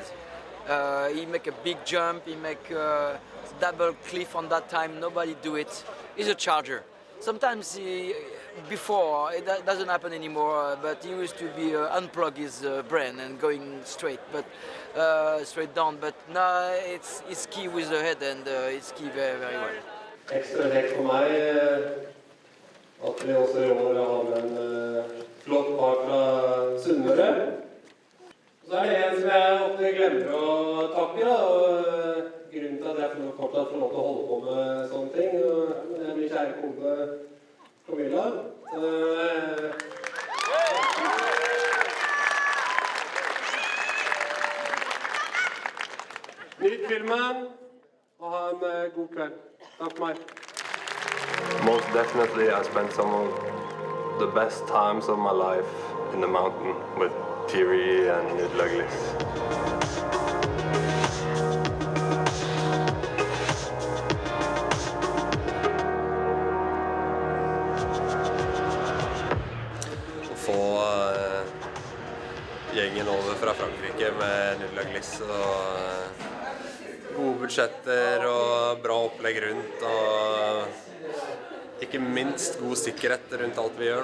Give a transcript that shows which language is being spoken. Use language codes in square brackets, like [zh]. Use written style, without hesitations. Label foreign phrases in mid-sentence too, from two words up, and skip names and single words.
[en] He make a big jump, he make a double cliff on that time. Nobody do it. He's a charger. Sometimes before, it doesn't happen anymore, but he used to be unplug his brain and going straight down. But now it's ski with the head and it's ski very, very well. [no] Ekstra kjekt for meg at vi også i år har med en flott par fra Sunnmøre. Så det en som jeg ofte glemmer å takke, da, og grunnen til at jeg fortsatt får lov til å holde på med sånne ting, det min kjære kone Camilla. Nyt filmen, og ha en god kveld. Takk for meg. [en] Most definitely I spent some of the best times of my life in the mountain with Thierry and Douglas. [no] Å få gjengen over fra Frankrike med Douglas og gode budsjetter og bra opplegg rundt, og ikke minst god sikkerhet rundt alt vi gjør.